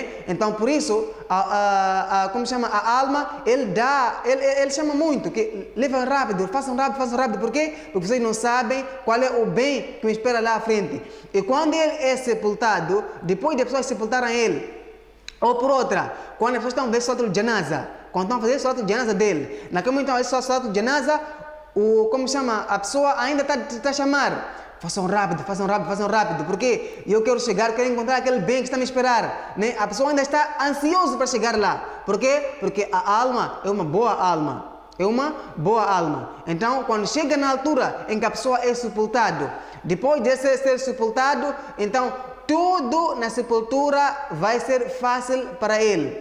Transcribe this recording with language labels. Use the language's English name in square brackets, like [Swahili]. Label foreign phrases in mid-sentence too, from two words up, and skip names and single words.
[Portuguese] Então, por isso, como chama? A alma, ele chama muito, que levem rápido, façam rápido. Por quê? Porque vocês não sabem qual é o bem que me espera lá à frente. E quando ele é sepultado, depois de pessoas sepultarem ele, ou por outra, quando as pessoas estão a fazer [Arabic] صلاة الجنازة, [Portuguese] quando estão a fazer [Arabic] صلاة الجنازة [Portuguese] dele, naquele momento estão a fazer [Arabic] صلاة الجنازة, [Portuguese] a pessoa ainda está a chamar. Façam rápido, porque eu quero chegar, quero encontrar aquele bem que está a me esperar, né? A pessoa ainda está ansiosa para chegar lá. Por quê? Porque a alma é uma boa alma. Então, quando chega na altura em que a pessoa é sepultado, depois de ser sepultado, então tudo na sepultura vai ser fácil para ele.